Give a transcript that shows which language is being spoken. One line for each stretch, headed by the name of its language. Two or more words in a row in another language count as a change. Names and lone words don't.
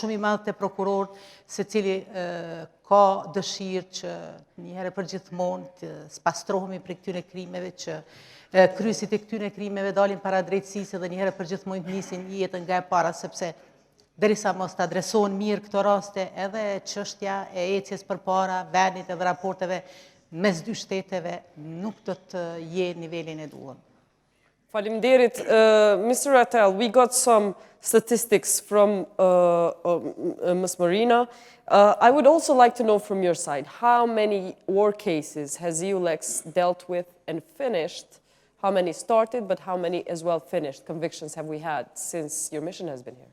Albanian: shumë I madh te prokurorët, se cili ka dëshirë që një herë për gjithmonë të spastrohemi për këtyre krimeve që kryesit e këtyre krimeve dalin para drejtësisë dhe një herë për gjithmonë të nisin jetën nga e para, sepse derisa mos të adresohen mirë këto raste, edhe çështja e ecjes përpara vendit edhe raporteve mes dy shteteve nuk do të jetë nivelin e duhur. Faleminderit.
English: Mr. Rattel, we got some statistics from Ms. Morina. I would also like to know from your side, how many war cases has EULEX dealt with and finished? How many started, but how many as well finished convictions have we had since your mission has been here?